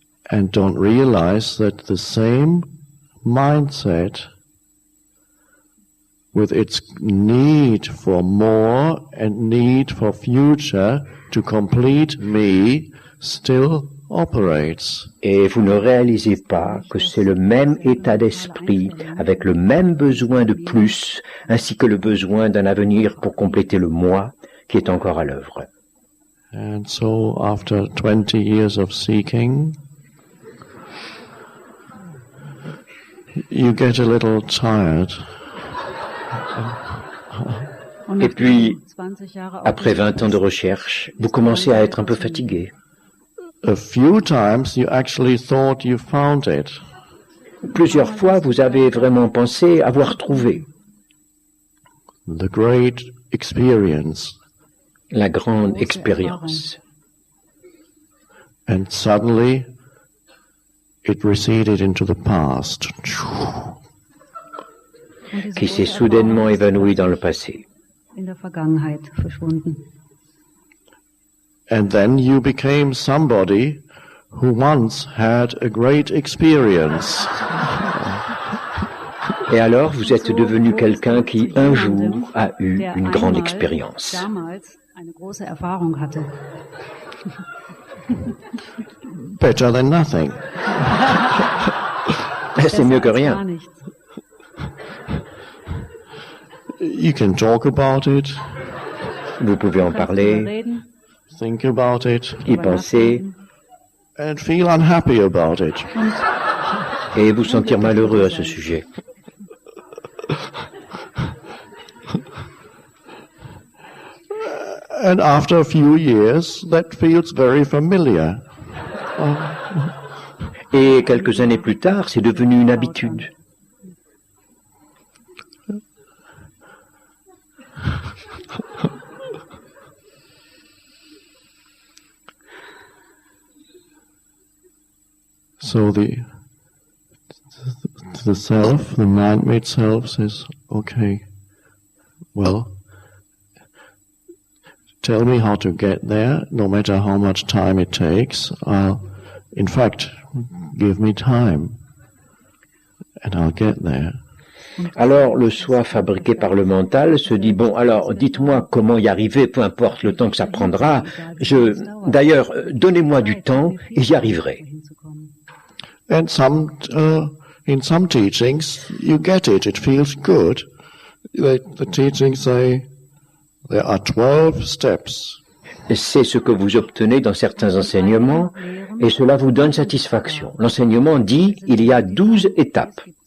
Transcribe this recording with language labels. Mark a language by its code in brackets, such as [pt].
[en] And don't realize that the same mindset, with its need for more and need for future to complete me, still operates. [fr] Et vous ne réalisez pas que c'est le même état d'esprit, avec le même besoin de plus, ainsi que le besoin d'un avenir pour compléter le moi, qui est encore à l'œuvre. [en] And so, after 20 years of seeking, you get a little tired. [fr] Et puis, après 20 ans de recherche, vous commencez à être un peu fatigué. [en] A few times you actually thought you found it. [fr] Plusieurs fois, vous avez vraiment pensé avoir trouvé [en] The great experience. [fr] la grande expérience. [en] And suddenly it receded into the past. [fr] Qui s'est soudainement évanoui dans le passé. [de] In der Vergangenheit verschwunden. [en] And then you became somebody who once had a great experience. [fr] Et alors, vous êtes devenu quelqu'un qui, un jour, a eu une grande expérience. [de] Eine große Erfahrung hatte. [en] Better than nothing. [fr] C'est mieux que rien. [en] You can talk about it, [fr] Vous pouvez en parler, [en] think about it, [fr] y penser, [en] and feel unhappy about it. [fr] et vous sentir malheureux à ce sujet. [en] And after a few years, that feels very familiar. [fr] Et quelques années plus tard, c'est devenu une habitude. [en] So the self, the man-made self says, okay, well, tell me how to get there, no matter how much time it takes. In fact, give me time, and I'll get there. [fr] Alors, le soi fabriqué par le mental se dit, bon, alors, dites-moi comment y arriver, peu importe le temps que ça prendra. D'ailleurs, donnez-moi du temps et j'y arriverai. [en] And in some teachings, you get it. It feels good. The teachings say there are 12 steps. [fr] C'est ce que vous obtenez dans certains enseignements et cela vous donne satisfaction. L'enseignement dit il y a 12 étapes.